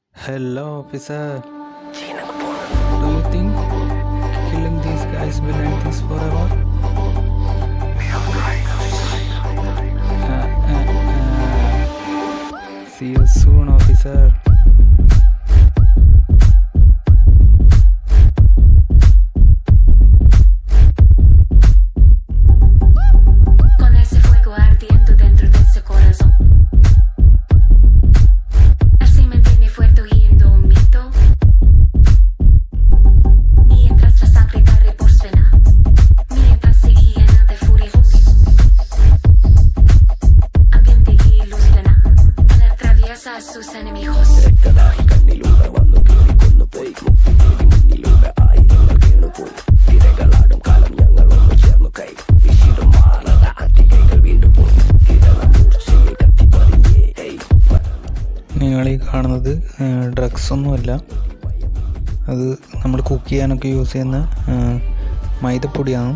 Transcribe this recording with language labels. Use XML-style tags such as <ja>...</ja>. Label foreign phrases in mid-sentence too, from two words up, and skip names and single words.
<en>Hello, officer. Do you think killing these guys will end this forever? See you soon, officer.</en> <es>Con ese fuego ardiendo dentro de ese corazón. Él se mantiene fuerte oyendo un mito. Mientras la sangre corre por su vena. Mientras se llena de furia. Ambiente y luz plena. Él atraviesa a sus enemigos.</es> <ml>നിങ്ങൾ ഈ കാണുന്നത് ഡ്രഗ്സ് ഒന്നുമല്ല, അത് നമ്മൾ കുക്ക് ചെയ്യാനൊക്കെ യൂസ് ചെയ്യുന്ന മൈദപ്പൊടിയാണ്.</ml>